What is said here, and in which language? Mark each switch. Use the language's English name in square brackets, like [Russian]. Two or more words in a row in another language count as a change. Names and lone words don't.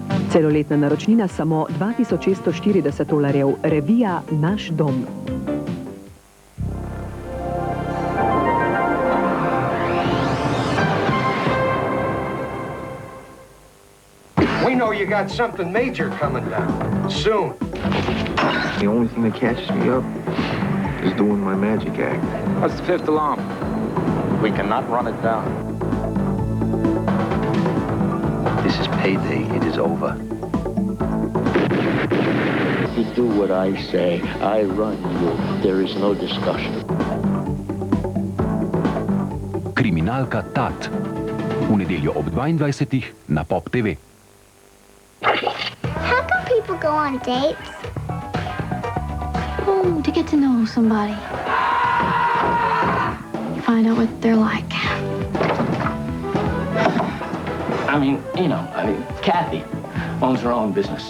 [Slovenian] Celoletna naročnina samo $2640, revija Naš dom. [English] We know you got something major coming down, soon. The only thing that catches me up is doing my magic act. What's the fifth alarm? We cannot run it down. This is payday. It is over. If you do what I say, I run you. There is no discussion. [Slovenian] Kriminalka Tat. V nedeljo ob 22. na Pop TV. [English] How come people go on dates? Oh, to get to know somebody. Find out what they're like. Kathy owns her own business.